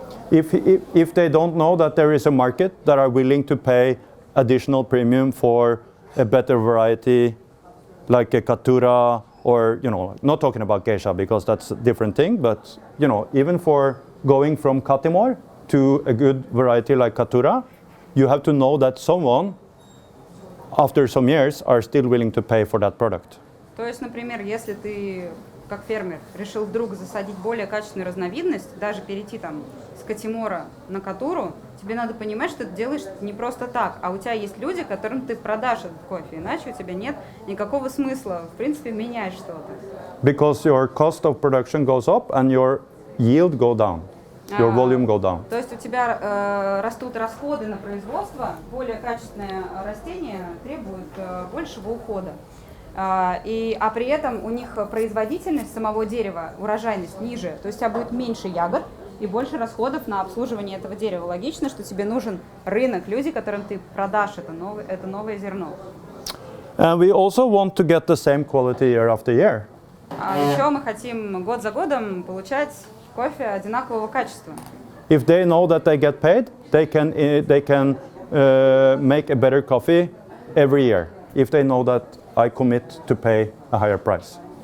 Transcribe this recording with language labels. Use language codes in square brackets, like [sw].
[en] If they don't know that there is a market that are willing to pay additional premium for a better variety, like a Katura, or not talking about geisha because that's a different thing, but even for going from Katimor to a good variety like Katura, you have to know that someone after some years are still willing to pay for that product. [ru] То есть, например, если ты как фермер решил вдруг засадить более качественную разновидность, даже перейти там с Катимора на Катуру, тебе надо понимать, что ты делаешь не просто так, а у тебя есть люди, которым ты продашь этот кофе, иначе у тебя нет никакого смысла, в принципе, менять что-то. [en] Because your cost of production goes up and your yield go down, your volume go down. [ru] То есть у тебя растут расходы на производство, более качественное растение требует большего ухода. А при этом у них производительность самого дерева, урожайность ниже, то есть у тебя будет меньше ягод и больше расходов на обслуживание этого дерева. Логично, что тебе нужен рынок, люди, которым ты продашь это новое зерно. [en] And we also want to get the same quality year after year. [ru] А еще мы хотим год за годом получать кофе одинакового качества. [en] If they know that they get paid, they can make a better coffee every year. If they know that I commit to pay a higher price.